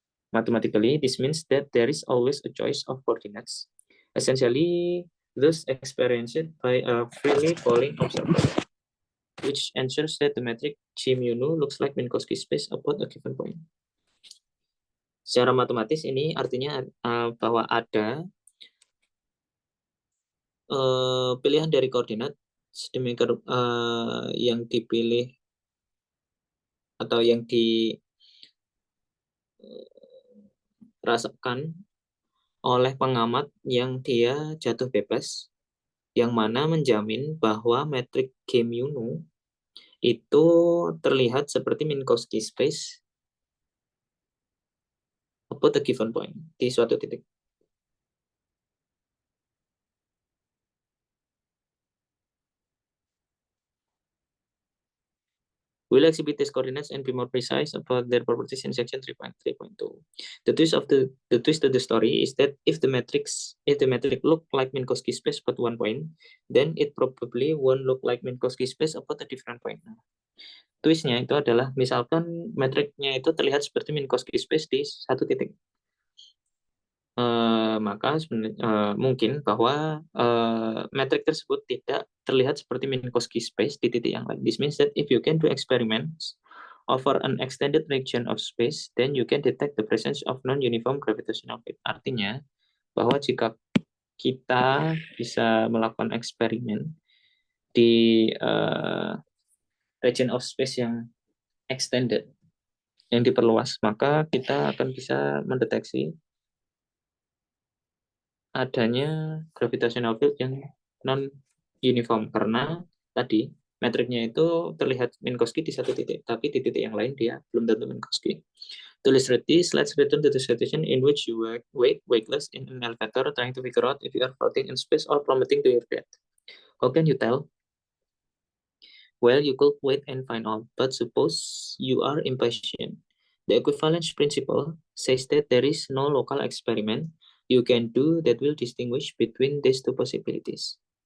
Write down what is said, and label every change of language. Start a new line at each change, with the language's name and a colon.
English: Mathematically, this means that there is always a choice of coordinates, essentially thus experienced by a freely falling observer, which ensures that the metric G mu nu looks like Minkowski space about a given point.
Indonesian: Secara matematis ini artinya bahwa ada pilihan dari koordinat sedemikian yang dipilih atau yang dirasakan oleh pengamat yang dia jatuh bebas, yang mana menjamin bahwa metrik G mu nu itu terlihat seperti Minkowski space
English: about a given point
Indonesian: di suatu titik.
English: We'll exhibit these coordinates and be more precise about their properties in section 3.3.2. The twist of the story is that if the metric look like Minkowski space about one point, then it probably won't look like Minkowski space about a different point.
Indonesian: Twistnya itu adalah misalkan metriknya itu terlihat seperti Minkowski space di satu titik. Maka sebenarnya mungkin bahwa metrik tersebut tidak terlihat seperti Minkowski space di titik yang lain.
English: This means that if you can do experiments over an extended region of space, then you can detect the presence of non-uniform gravitational field.
Indonesian: Artinya bahwa jika kita bisa melakukan eksperimen di
English: region of space
Indonesian: yang extended, yang diperluas, maka kita akan bisa mendeteksi adanya gravitational field yang non uniform karena tadi metriknya itu terlihat Minkowski di satu titik, tapi di titik yang lain dia belum tentu Minkowski.
English: To illustrate this, let's return to the situation in which you wait weightless in an elevator trying to figure out if you are floating in space or plummeting to your death. How can you tell? Well, you could wait and find out, but suppose you are impatient. The equivalence principle says that there is no local experiment you can do that will distinguish between these two possibilities.